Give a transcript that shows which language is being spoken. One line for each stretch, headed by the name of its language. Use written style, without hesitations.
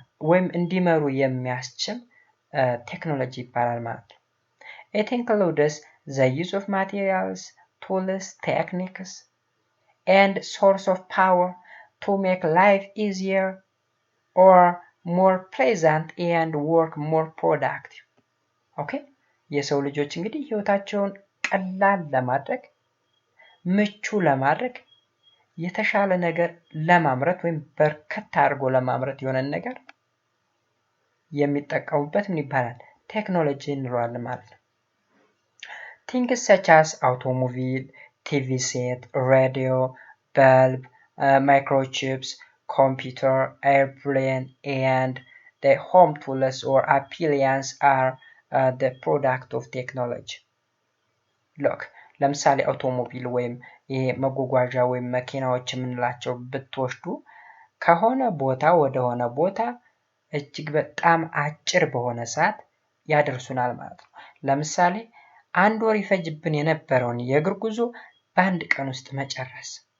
Amharic: ወይም እንዲመሩ የሚያስችል ቴክኖሎጂ ይባላል ማለት ነው።
English: it includes the use of materials, tools, techniques and source of power to make life easier or more pleasant and work more productive.
Amharic: ኦኬ የሰው ልጆች እንግዲህ ህይወታቸውን ቀላል ለማድረግ ምቹ ለማድረግ የተሻለ ነገር ለማምረት ወይም በርከት አድርጎ ለማምረት የሆነ ነገር የሚጠቀሙበት ምን ይባላል? ቴክኖሎጂ እንለዋለን ማለት ነው።
English: things such as automobile, TV set, radio, bulb, microchips, computer, airplane and the home tools or appliances are the product of technology.
Amharic: look ለምሳሌ አውቶሞቢል ወይም ይሄ መጓጓዣ ወይም መኪናዎች የምንላቸው ብትወስዱ ከሆነ ቦታ ወደ ሆነ ቦታ እጅግ በጣም አጭር በሆነ ሰዓት ያደርሱናል ማለት ነው። ለምሳሌ አንድ ወር ይፈጅብን የነበረውን የእግር ጉዞ በአንድ ቀን ውስጥ መጨረስ።